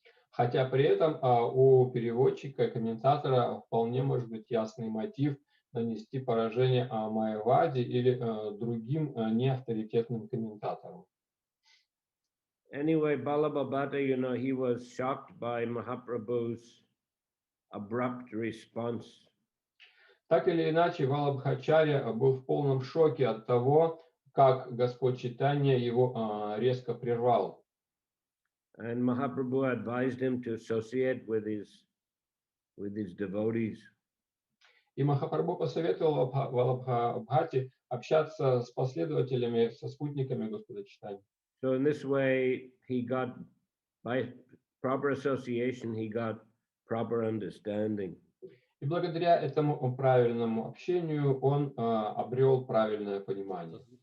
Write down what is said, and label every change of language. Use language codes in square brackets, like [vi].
[ru] Хотя при этом у переводчика и комментатора вполне может быть ясный мотив нанести поражение Майявади или другим неавторитетным комментаторам. [en] Anyway, Balabhabata, he was shocked by Mahaprabhu's abrupt response. [ru] Так или иначе, Валабхачарья был в полном шоке от того, как Господь Чайтанья его резко прервал. [en] And Mahaprabhu advised him to associate with his devotees. [ru] И Махапрабху посоветовал Валабхабхате общаться с последователями, со спутниками Господа Чайтаньи. [en] So in this way, by proper association, he got proper understanding. [ru] И благодаря этому правильному общению он обрел правильное понимание.